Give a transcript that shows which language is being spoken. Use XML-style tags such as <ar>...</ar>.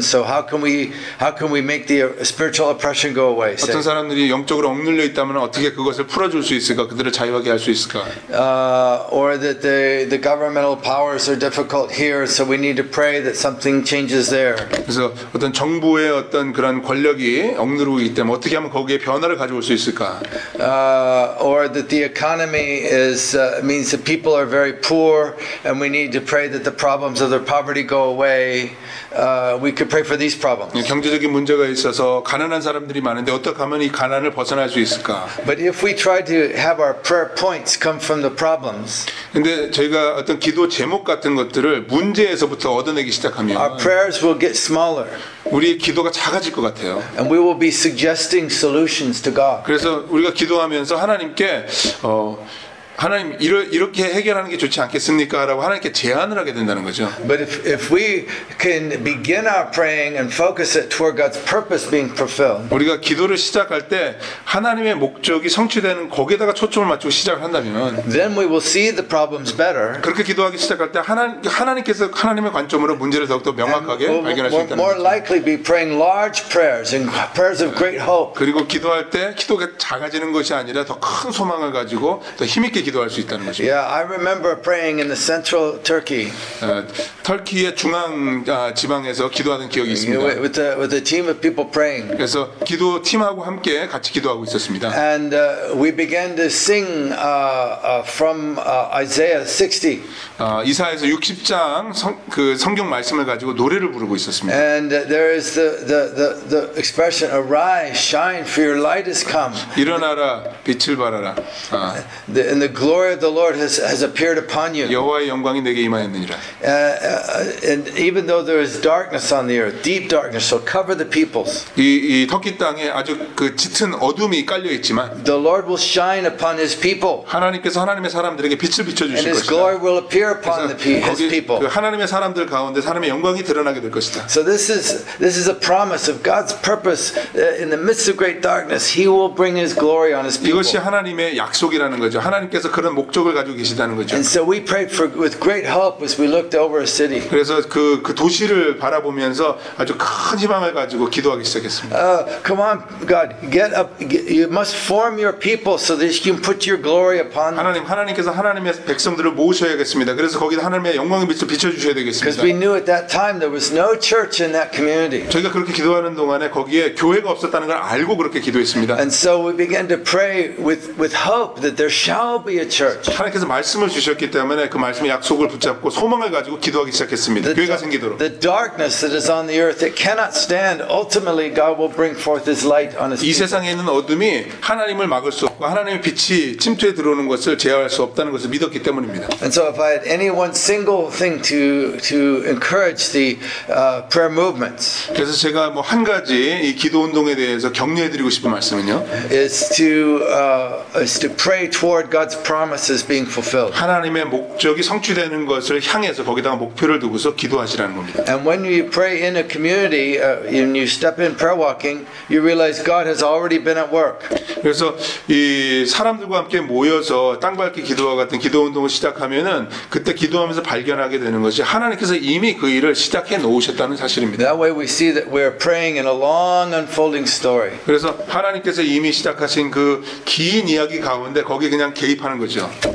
<en>So how can we make the spiritual oppression go away?</en> <ko>어떤 사람들이 영적으로 억눌려 있다면 어떻게 그것을 풀어줄 수 있을까? 그들을 자유하게 할 수 있을까?</ko> <en>Or that the governmental powers are difficult here, so we need to pray that something changes there.</en> <ko>그래서 어떤 정부의 어떤 그런 권력이 억누르고 있기 때문에 어떻게 하면 거기에 변화를 가져올 수 있을까?</ko> <en>Or that the economy means that people are very poor, and we need to pray that the problems of their poverty go away. We could pray for these problems.</en> <ko>경제적인 문제가 있어서 가난한 사람들이 많은데 어떻게 하면 이 가난을 벗어날 수 있을까?</ko> <en>But if we try to have our prayer points come from the problems,</en> <ko>근데 저희가 어떤 기도 제목 같은 것들을 문제에서부터 얻어내기 시작하면</ko> <en>our prayers will get smaller.</en> <ko>우리의 기도가 작아질 것 같아요.</ko> <en>And we will be suggesting solutions to God.</en> <ko>그래서 우리가 기도하면서 하나님께 하나님 이렇게 해결하는 게 좋지 않겠습니까? 라고 하나님께 제안을 하게 된다는 거죠.</ko> <en>But if we can begin our praying and focus it toward God's purpose being fulfilled,</en> <ko>우리가 기도를 시작할 때 하나님의 목적이 성취되는 거기에다가 초점을 맞추고 시작을 한다면,</ko> <en>then we will see the problems better.</en> <ko>그렇게 기도하기 시작할 때 하나님께서 하나님의 관점으로 문제를 더욱더 명확하게</ko> <en>And</en> <ko>발견할 수 있다는</ko> <en>more</en> <ko>거죠.</ko> <en>likely be praying large prayers and prayers of great hope.</en> <ko>그리고 기도할 때 기도가 작아지는 것이 아니라 더 큰 소망을 가지고 더 힘있게 기도할 수 있다는 것입니다.</ko> <en>Yeah, I remember praying in the central Turkey.</en> <ko>터키의 중앙 지방에서 기도하던 기억이 있습니다.</ko> <en>With a team of people praying.</en> <ko>그래서 기도 팀하고 함께 같이 기도하고 있었습니다.</ko> <en>And we began to sing from Isaiah 60.</en> <ko>이사야서 60장 그 성경 말씀을 가지고 노래를 부르고 있었습니다.</ko> <en>And there is the expression, arise, shine, for your light has come.</en> <ko>일어나라, 빛을 발하라.</ko> <en>And the glory of the Lord has appeared upon you.</en> <ko>여호와의 영광이 내게 임하였느니라.</ko> <en>And even though there is darkness on the earth, deep darkness, shall cover the peoples.</en> <ko>이 터키 땅에 아주 그 짙은 어둠이 깔려 있지만</ko> <en>The Lord will shine upon His people.</en> <ko>하나님께서 하나님의 사람들에게 빛을 비춰</ko> <en>And</en> <ko>주실</ko> <en>His glory</en> <ko>것이다.</ko> <en>will appear upon His</en> <ko>거기</ko> <en>people.</en> <ko>그 하나님의 사람들 가운데 하나님의 영광이 드러나게 될 것이다.</ko> <en>So this is a promise of God's purpose in the midst of great darkness. He will bring His glory on His people.</en> <ko>이것이 하나님의 약속이라는 거죠. 하나님께서 그런 목적을 가지고 계시다는 거죠.</ko> <en>And so we prayed with great hope as we looked over a city.</en> <ko>그래서 그 도시를 바라보면서 아주 큰 희망을 가지고 기도하기 시작했습니다.</ko> <en>Come on, God, get up. You must form your people so that you can put your glory upon them.</en> <ko>하나님께서 하나님의 백성들을 모으셔야겠습니다. 그래서 거기다 하나님의 영광의 빛을 비춰주셔야</ko> <en>Because</en> <ko>되겠습니다.</ko> <en>we knew at that time there was no church in that community.</en> <ko>저희가 그렇게 기도하는 동안에 거기에 교회가 없었다는 걸 알고 그렇게 기도했습니다.</ko> <en>And so we began to pray with hope that there shall be Hallelujah, church.</en> <ko>하나님께서 말씀을 주셨기 때문에 그 말씀의 약속을 붙잡고 소망을 가지고 기도하기 시작했습니다. 교회가 생기도록.</ko> <en>The darkness that is on the earth, it cannot stand. Ultimately, God will bring forth His light on His</en> <ko>이</ko> <en>people.</en> <ko>세상에 있는 어둠이 하나님을 막을 수 없고 하나님의 빛이 침투해 들어오는 것을 제어할 수 없다는 것을 믿었기 때문입니다.</ko> <en>And so, if I had any one single thing to encourage the prayer movements,</en> <ko>그래서 제가 뭐 한 가지 이 기도 운동에 대해서 격려해드리고 싶은 말씀은요.</ko> <en>is to pray toward God's promises being fulfilled.</en> <ko>하나님의 목적이 성취되는 것을 향해서 거기다가 목표를 두고서 기도하시라는 겁니다.</ko> <en>And when you pray in a community, and you step in prayer walking, you realize God has already been at work.</en> <ko>그래서 이 사람들과 함께 모여서 땅밟기 기도와 같은 기도 운동을 시작하면은 그때 기도하면서 발견하게 되는 것이 하나님께서 이미 그 일을 시작해 놓으셨다는 사실입니다.</ko> <en>That way we see that we're praying in a long unfolding story.</en> <ko>그래서 하나님께서 이미 시작하신 그 긴 이야기 가운데 거기에 그냥 개입하는 거죠.</ko>